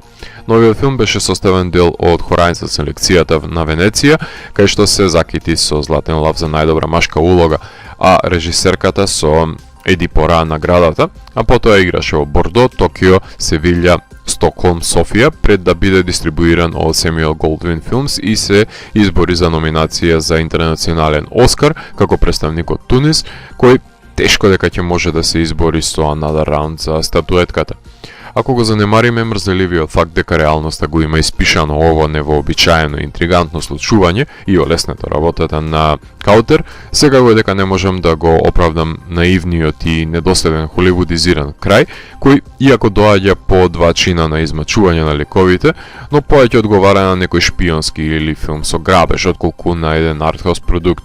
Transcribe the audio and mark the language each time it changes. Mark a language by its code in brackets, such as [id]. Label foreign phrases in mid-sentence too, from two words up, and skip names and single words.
[mk] Новиот филм беше составен дел од Horizon селекцијата на Венеција, кај што се закити со Златен лав за најдобра машка улога, а режисерката со Едипора наградата, а потоа играше во Бордо, Токио, Севилја, Стокхолм, Софија, пред да биде дистрибуиран од Samuel Goldwyn Films и се избори за номинација за интернационален Оскар како представник од Тунис, кој тешко дека ќе може да се избори со another round за статуетката. Ако го занемариме мрзеливиот факт дека реалноста го има испишано ово невообичаено интригантно случување и олеснето работата на Каутер, сега го дека не можам да го оправдам наивниот и недоследен холивудизиран крај, кој иако доаѓа по два чина на измачување на ликовите, но повеќе одговара на некој шпионски или филм со грабеж отколку на еден артхаус продукт.